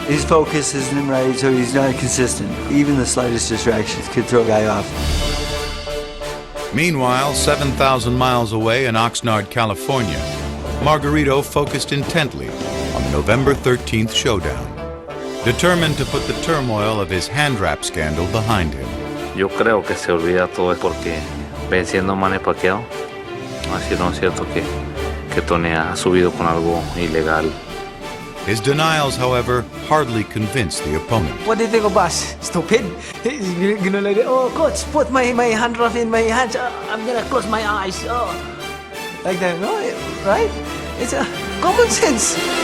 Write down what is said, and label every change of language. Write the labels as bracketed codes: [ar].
[en] His focus isn't right, so he's not consistent. Even the slightest distractions could throw a guy off. Meanwhile, 7,000 miles away in Oxnard, California, Margarito focused intently on the November 13th showdown, determined to put the turmoil of his hand wrap scandal behind him. [es] Yo creo que se olvida todo porque venciendo a Manny Pacquiao, así no es cierto que Tony ha subido con algo ilegal. [en] His denials, however, hardly convinced the opponent. What do you think of us? Stupid? You're gonna like, oh, coach, put my hand rough in my hands. I'm gonna close my eyes. Oh, like that, no? Right? It's a common sense.